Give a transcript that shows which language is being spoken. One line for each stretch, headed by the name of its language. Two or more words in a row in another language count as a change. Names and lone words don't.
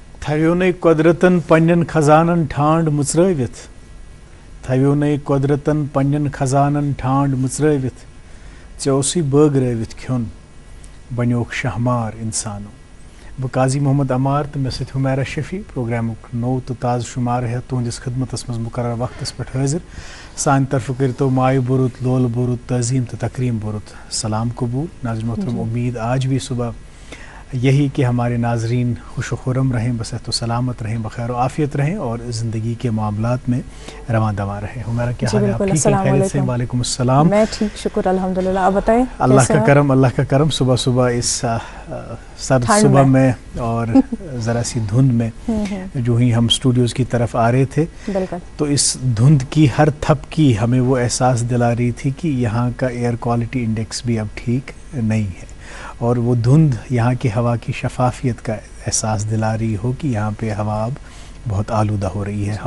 Kashmiri: تھویو نئی قدرتن پنن خزانن ٹھانڈ مژرٲوِتھ تھویو نئی قدرتن پنن خزانن ٹھانڈ مژرٲوِتھ ژےٚ اوسُے بٲگرٲوِتھ کھیوٚن بنیوکھ شہمار انسانو. بہٕ قاضی محمد عمار تہٕ مےٚ سۭتۍ حمیرہ شفیع پروگرامُک نوٚو تہٕ تازٕ شُمارٕ ہٮ۪تھ تُہنٛدِس خدمتس منٛز مقرر وقتس پٮ۪ٹھ حٲضِر. سانہِ طرفہٕ کٔرتو مایہِ بُرُت لولہٕ بُرُت تعظیٖم تہٕ تقریٖم بُرُت سلام قبول.
Urdu: ناظرین محترم امید آج بھی صبح یہی کہ ہمارے ناظرین خوش و خرم رہیں, بصحت و سلامت رہیں, بخیر و عافیت رہیں اور زندگی کے معاملات میں رواں دواں رہیں. ہمارا کیا حال ہے آپ ٹھیک ہیں خیریت سے؟ وعلیکم السلام. میں ٹھیک شکر الحمدللہ. آپ بتائیں اللہ کا کرم صبح صبح اس سرد صبح میں اور ذرا سی دھند میں جو ہی ہم اسٹوڈیوز کی طرف آ رہے تھے تو اس دھند کی ہر تھپکی ہمیں وہ احساس دلا رہی تھی کہ یہاں کا
English: air quality index
Urdu: بھی اب ٹھیک نہیں ہے, اور وہ دھند یہاں کی ہوا کی شفافیت کا احساس دلا رہی ہو کہ یہاں پہ ہوا اب بہت آلودہ ہو رہی ہے.